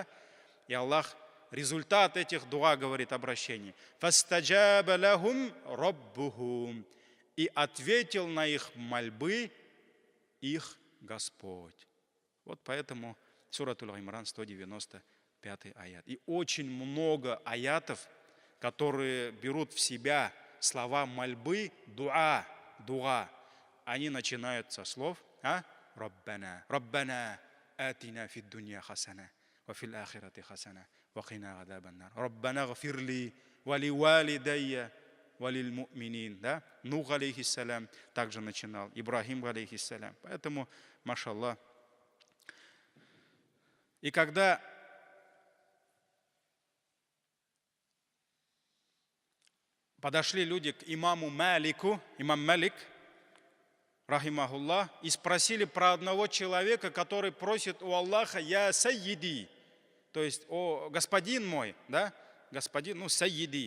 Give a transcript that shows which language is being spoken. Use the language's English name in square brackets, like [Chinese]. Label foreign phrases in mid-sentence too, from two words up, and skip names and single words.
[Russian] И Аллах, результат этих дуа, говорит, обращений: [Arabic] «فاستجاب لهم ربهم», [Russian] и ответил на их мольбы их Господь. Вот поэтому сурат Аль-Имран, 195 аят. И очень много аятов, которые берут в себя слова мольбы, дуа, они начинают со слов [Arabic] «ربنا، ربنا، آتنا في الدنيا حسنة وفي الآخرة حسنة وقنا عذاب النار، ربنا اغفر لي ولوالدي وللمؤمنين». Да? [Russian] Нух алейхиссалям также начинал, Ибрахим алейхиссалям. Поэтому, машаллах. И когда подошли люди к имаму Малику, имам Малик, рахимахуллах, и спросили про одного человека, который просит у Аллаха: [Arabic] «يا سيدي», [Russian] то есть: «О, господин мой», да, господин, ну, сайиди.